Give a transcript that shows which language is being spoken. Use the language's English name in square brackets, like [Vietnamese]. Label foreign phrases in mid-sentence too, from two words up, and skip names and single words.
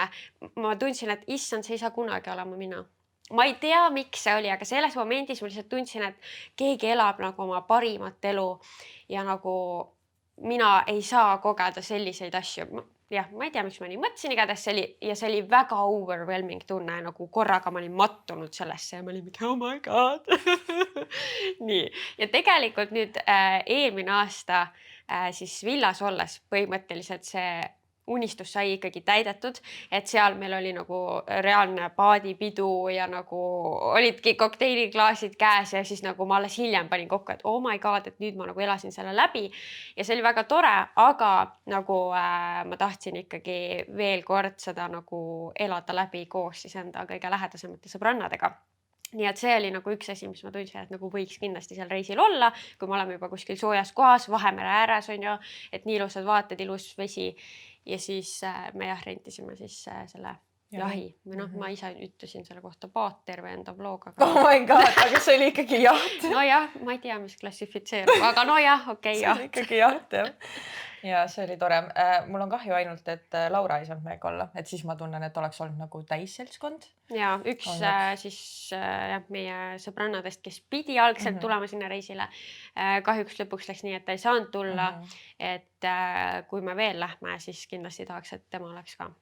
[Estonian] Ma tundsin, et issand, see ei saa kunagi olema mina. Ma ei tea, miks see oli, aga selles momendis ma lihtsalt tundsin, et keegi elab nagu oma parimat elu ja nagu mina ei saa kogeda selliseid asju. Jah, ma ei tea, miks ma nii mõtlesin, igatahes see oli väga overwhelming tunne, nagu korraga ma olin mattunud sellesse ja ma olin mingi, [English] oh my god. [Estonian] Nii, ja tegelikult nüüd eelmine aasta siis villas olles põhimõtteliselt see unistus sai ikkagi täidetud, et seal meil oli nagu reaalne paadipidu ja nagu olidki kokteiliklaasid käes ja siis nagu ma alles hiljem panin kokku, et [English] oh my god, [Estonian] et nüüd ma nagu elasin selle läbi ja see oli väga tore, aga nagu ma tahtsin ikkagi veel kord seda nagu elada läbi koos siis enda kõige lähedasemate sõbrannadega. Nii et see oli nagu üks asi, mis ma tundsin, et nagu võiks kindlasti seal reisil olla, kui me oleme juba kuskil soojas kohas, Vahemere ääres on ju, et nii ilusad vaated, ilus vesi ja siis me rentisime siis selle jahi. Või ma ise ütlesin selle kohta paat terve enda vlog. [English] Oh my god, [Estonian] aga see oli ikkagi jaht. No jah, ma ei tea, mis klassifitseerub, aga no jah, okei, jaht. See oli ikkagi jaht, jah. Ja see oli tore. Mul on kahju ainult, et Laura ei saanud meiega olla, et siis ma tunnen, et oleks olnud nagu täisseltskond. Ja üks siis meie sõbrannadest, kes pidi algselt tulema sinna reisile, kahjuks lõpuks läks nii, et ta ei saanud tulla, et kui me veel lähme, siis kindlasti tahaks, et tema oleks ka.